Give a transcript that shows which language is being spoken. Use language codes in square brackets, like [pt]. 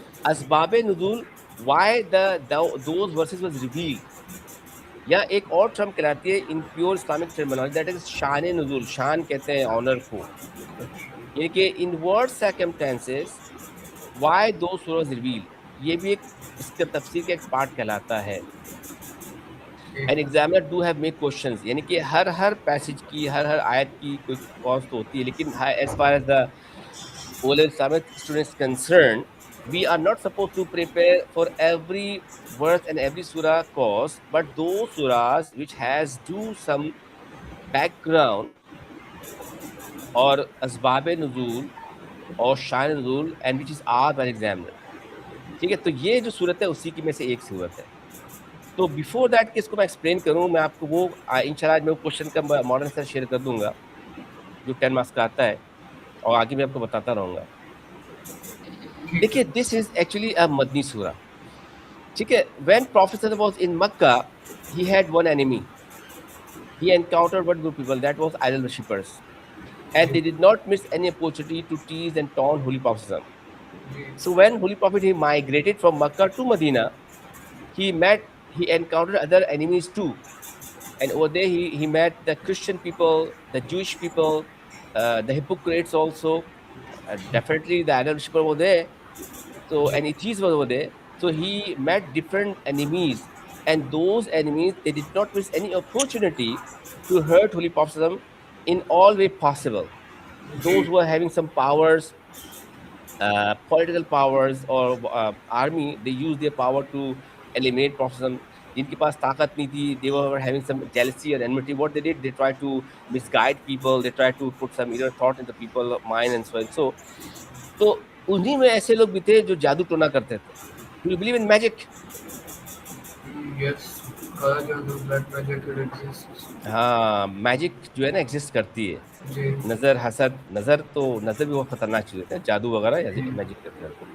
[en] اسباب نزول why those verses was revealed, [ur] یا ایک اور ٹرم کہلاتی ہے [en] In pure Islamic terminology that is شان نزول. [ur] شان کہتے ہیں آنر کو، یعنی کہ [en] in what circumstances why those was revealed, [ur] یہ بھی ایک اس کے تفسیر کا ایک پارٹ کہلاتا ہے. [en] and examiner do have make questions, [ur] یعنی کہ ہر پیسج کی ہر آیت کی کوئی کاز تو ہوتی ہے، لیکن [en] as far as the all Islamic students concerned, we are not supposed to prepare for every verse and every surah cause, but those surahs which has do some background or asbab nuzul [ur] اور شان نزول [en] and which is asked by the examiner. [ur] ٹھیک ہے، تو یہ جو صورت ہے اسی کی میں سے ایک صورت ہے. تو [en] before that [ur] کہ اس کو میں ایکسپلین کروں، میں آپ کو وہ انشاءاللہ میں وہ کوشچن کا ماڈل سر شیئر کر دوں گا جو 10 مارکس کا آتا ہے، اور آگے میں آپ کو بتاتا رہوں گا. دیکھیے [en] This is actually a Madani surah. [ur] ٹھیک ہے، [en] When prophet was in Makkah he had one enemy. He encountered one group of people that was idol worshippers, and they did not miss any opportunity to tease and taunt Holy Prophet. So when Holy Prophet he migrated from Makkah to Medina, he encountered other enemies too. And over there he met the Christian people, the Jewish people, the hypocrites also. Definitely the idol worshipper were there. So and atheists were over there. So he met different enemies, and those enemies they did not miss any opportunity to hurt Holy Prophet in all way possible. Those who are having some powers, political powers or army, they use their power to eliminate Prophet. [ur] جن کے پاس طاقت نہیں تھی, [en] they were having some jealousy or enmity. What they did, they tried to misguide people, they tried to put some inner thought in the people's mind and so and so. [ur] تو انہی میں ایسے لوگ بھی تھے جو جادو ٹونا کرتے تھے. [en] Do you believe in magic? Yes, [ur] کالا جادو, [en] black magic, it exists. [ur] ہاں, میجک جو ہے نا ایگزسٹ کرتی ہے. جی نظر, حسد, نظر بھی بہت خطرناک چیز ہوتی ہے, جادو وغیرہ میجک کرتے ہیں.